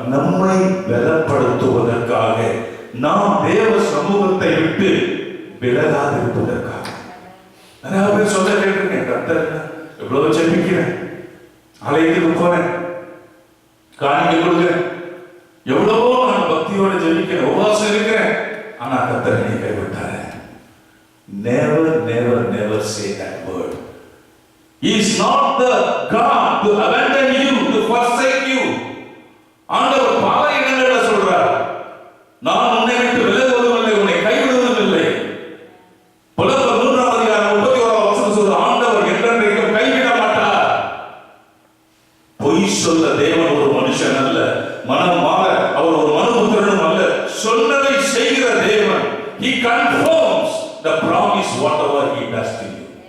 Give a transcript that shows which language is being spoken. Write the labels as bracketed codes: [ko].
[ta] நம்மை பலப்படுத்துவதற்காக, நாம் தேவ சமூகத்தை விட்டு விலகாதிருப்பதற்காக. நிறைய பேர் சொல்ல கேட்டிருக்கேன், கர்த்தர் எவ்வளவு ஜெபிக்கிறேன், ஆலயத்துக்கு போறேன், காணிக்கை கொடுக்கிறேன், எவ்வளவோ நான் பக்தியோட ஜெபிக்கிறேன், உபவாசம் இருக்கிறேன், ஆனா கர்த்தர் என்னை கைவிட்டாரு. [en] Never, never, never say that word. He is not the God to abandon you, to forsake you. [ta] ஆண்டவர் பல இடங்களில் சொல்றார், நான் உன்னை விட்டு விலகுவதும் இல்லை, உன்னை கைவிடுவதும் இல்லை. புலவர் 3:31 சொல்ற ஆண்டவர் என்றென்றைக்கும் கைவிட மாட்டார். பொய் சொல்ல தேவன் ஒரு மனுஷன் அல்ல, மனம் மாற அவர் ஒரு மனுபுத்திரனும் அல்ல. சொன்னதை செய்கிற தேவன். [en] He confirms the promise whatever he does to you.